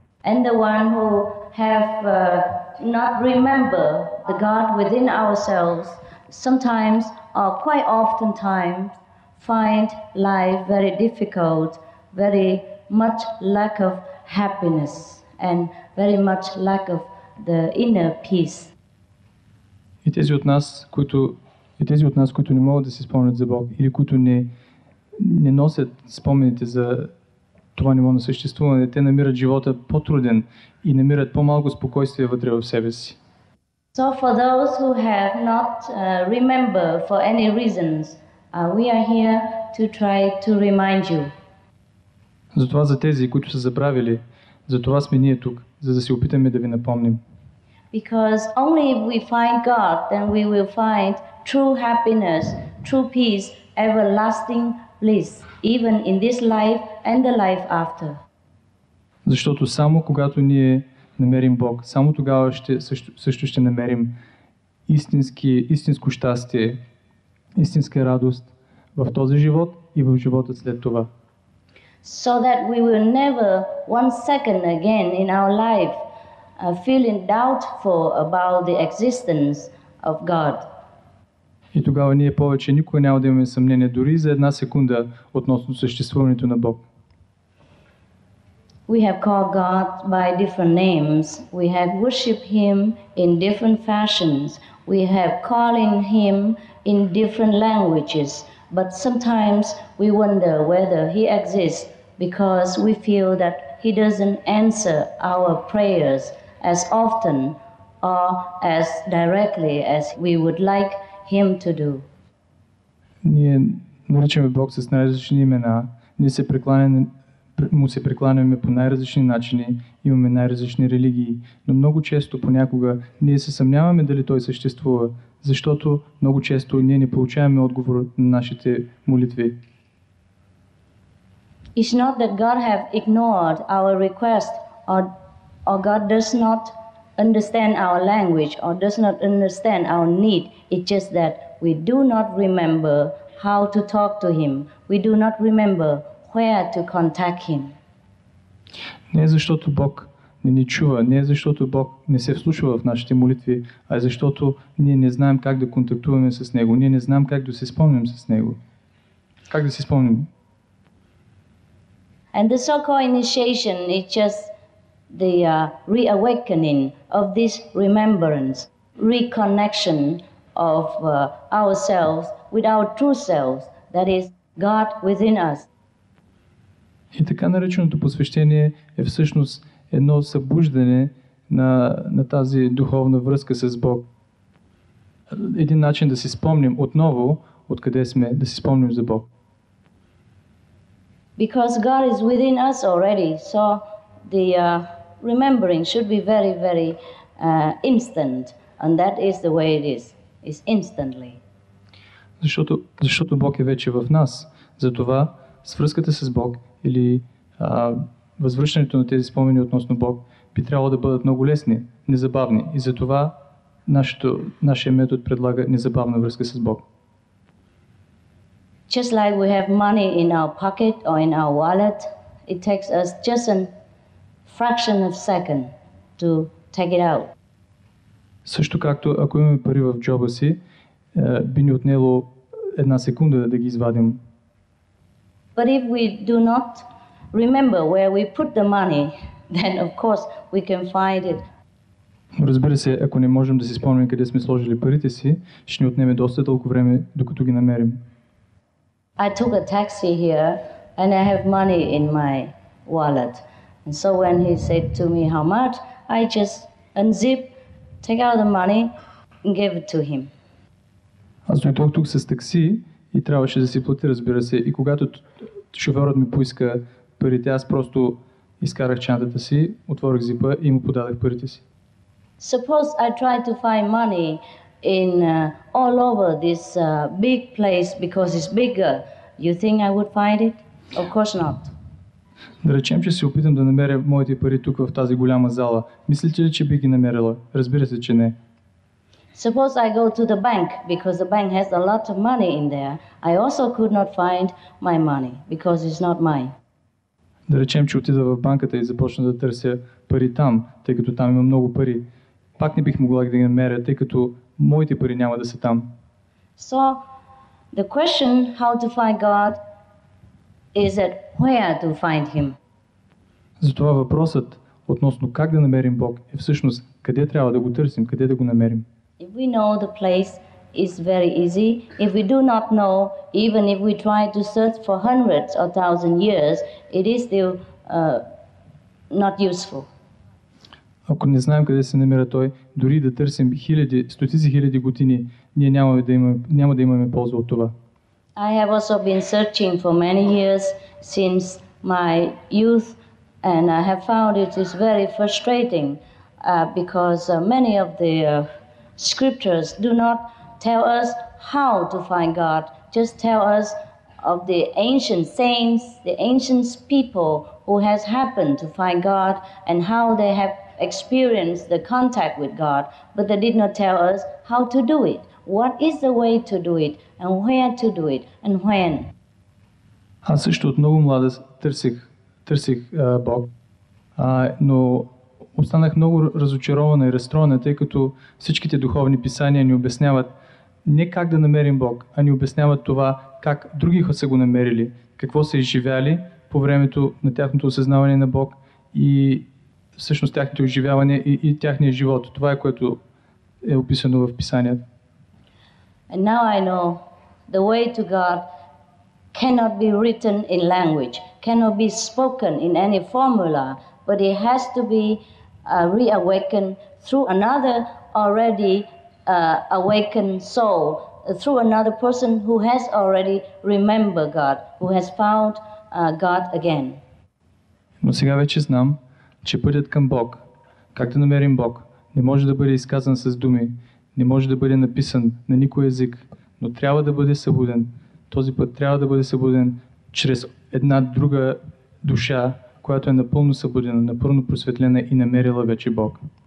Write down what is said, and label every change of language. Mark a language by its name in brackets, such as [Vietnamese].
[English] And the one who have not remember the God within ourselves, sometimes or quite often times find life very difficult, very much lack of happiness and very much lack of the inner peace. [Bulgarian] И тези от нас, които не могат да си спомнят за Бог или които не носят спомените за това ниво на съществуване, те намират живота по-труден и намират по-малко спокойствие вътре в себе си. [English] So for those who have not remembered for any reasons, we are here to try to remind you. [Bulgarian] Затова за тези, които са забравили, затова сме ние тук, за да се опитаме да ви напомним. [English] Because only if we find God, then we will find true happiness, true peace, everlasting bliss, even in this life and the life after. [Bulgarian] Защото само когато ние намерим Бог, само тогава също ще намерим истинско щастие, истинска радост в този живот и в живота след това. [English] So that we will never one second again in our life feeling doubtful about the existence of God. [Bulgarian] И тогава ние повече никога няма да имаме съмнение дори за една секунда относно съществуването на Бог. [English] We have called God by different names. We have worshipped Him in different fashions. We have calling Him in different languages. But sometimes we wonder whether He exists because we feel that He doesn't answer our prayers as often or as directly as we would like Him to do. [Bulgarian] Ние наричаме Бог с най-различни имена. Ние му се прекланяме по най-различни начини, имаме най-различни религии, но много често, понякога, ние се съмняваме дали Той съществува, защото много често ние не получаваме отговор на нашите молитви. [English] It's not that God have ignored our request or God does not understand our language or does not understand our need. It's just that we do not remember how to talk to him. We do not remember where to contact him. [Bulgarian] Не е защото Бог не ни чува, не е защото Бог не се вслушва в нашите молитви, а е защото ние не знаем как да контактуваме с Него, ние не знаем как да се спомним с Него. Как да се спомним? [English] And the so-called initiation is just the reawakening of this remembrance, reconnection of ourselves with our true selves, that is God within us. [Bulgarian] И така нареченото посвещение е всъщност едно събуждане на тази духовна връзка с Бог. Един начин да си спомним отново откъде сме, да си спомним за Бог. [English] Because God is within us already, so the remembering should be very, very instant, and that is the way it is. It's instantly. [Bulgarian] Защото Бог е вече в нас. Затова свръзката с Бог или възвръщането на тези спомени относно Бог би трябвало да бъдат много лесни, незабавни. И затова нашия метод предлага незабавна връзка с Бог. [English] Just like we have money in our pocket or in our wallet, it takes us just a fraction of a second to take it out. [Bulgarian] Също както ако имаме пари в джоба си, би ни отнело една секунда да ги извадим. [English] But if we do not remember where we put the money, then of course we can find it. [Bulgarian] Разбира се, ако не можем да си спомним къде сме сложили парите си, ще ни отнеме доста дълго време, докато ги намерим. [English] I took a taxi here and I have money in my wallet. And so when he said to me how much, I just unzip, take out the money and give it to him. [Bulgarian] Аз дойдох тук с такси и трябваше да си платя, разбира се. И когато шофьорът ми поиска парите, аз просто изкарах чантата си, отворих зипа и му подадах парите си. [English] Suppose I try to find money in all over this big place because it's bigger. You think I would find it? Of course not. [Bulgarian] Да речем, че се опитам да намеря моите пари тук в тази голяма зала. Мислите ли, че би ги намерила? Разбира се, че не. [English] Suppose I go to the bank because the bank has a lot of money in there. I also could not find my money because it's not mine. [Bulgarian] Да речем, че отида в банката и започна да търся пари там, тъй като там има много пари. Пак не бих могла да ги намеря, тъй като моите пари няма да са там. [English] So, the question how to find God is at where to find Him. [Bulgarian] Затова въпросът относно как да намерим Бог е всъщност къде трябва да го търсим, къде да го намерим. [English] If we know the place is very easy. If we do not know, even if we try to search for hundreds or thousand years, it is still not useful. [Bulgarian] Ако не знаем къде се намира той, дори да търсим стотици хиляди години, ние няма да имаме полза от това. [English] I have also been searching for many years since my youth, and I have found it is very frustrating because many of the scriptures do not tell us how to find God, just tell us of the ancient saints, the ancient people who has happened to find God and how they have experienced the contact with God, but they did not tell us how to do it. What is the way to do it and where to do it and when? [Bulgarian] Аз също от много младост търсих Бог, но останах много разочарована и разстроена, тъй като всичките духовни писания ни обясняват не как да намерим Бог, а ни обясняват това как други са го намерили, какво са изживяли по времето на тяхното осъзнаване на Бог и всъщност тяхното изживяване и тяхния живот. Това е което е описано в писанията. [English] And now I know the way to God cannot be written in language, cannot be spoken in any formula, but it has to be reawakened through another already awakened soul, through another person who has already remembered God, who has found God again. [Bulgarian] Но сега вече знам, че пътят към Бог, как да намерим Бог, не може да бъде изказан с думи, не може да бъде написан на никой език, но трябва да бъде събуден. Този път трябва да бъде събуден чрез една друга душа, която е напълно събудена, напълно просветлена и намерила вече Бог.